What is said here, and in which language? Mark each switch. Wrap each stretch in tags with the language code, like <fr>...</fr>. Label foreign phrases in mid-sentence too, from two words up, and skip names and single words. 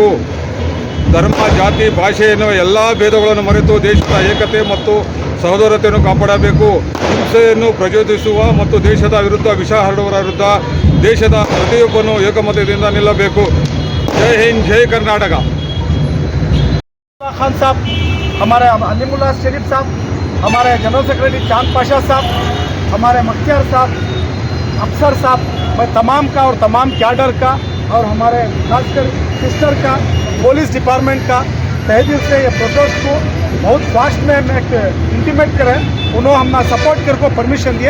<kn>ಧರ್ಮ, ಜಾತಿ, ಭಾಷೆಯನ್ನು ಎಲ್ಲ ಭೇದಗಳನ್ನು ಮರೆತು ದೇಶದ ಏಕತೆ ಮತ್ತು ಸಹೋದರತೆಯನ್ನು ಕಾಪಾಡಬೇಕು. ಹಿಂಸೆಯನ್ನು ಪ್ರಚೋದಿಸುವ ಮತ್ತು ದೇಶದ ವಿರುದ್ಧ ವಿಷ ಹರಡುವವರ ವಿರುದ್ಧ ದೇಶದ ಪ್ರತಿಯೊಬ್ಬನು ಏಕಮತದಿಂದ ನಿಲ್ಲಬೇಕು. ಜೈ ಹಿಂದ್, ಜೈ ಕರ್ನಾಟಕ.</kn> <hi>खान साहब, हमारे अलीमुल्ला शरीफ साहब, हमारे</hi> <en>general secretary</en> <hi>चांद पाशा साहब, हमारे मख्तियार साहब, अफसर साहब, मैं तमाम का और तमाम कैडर का और हमारे खासकर सिस्टर का,</hi> <en>police department</en> <hi>का तहे दिल से ये प्रोटेस्ट को बहुत फास्ट में एक इंटीमेट करें, उन्होंने हमने सपोर्ट कर को परमिशन दिए.</hi>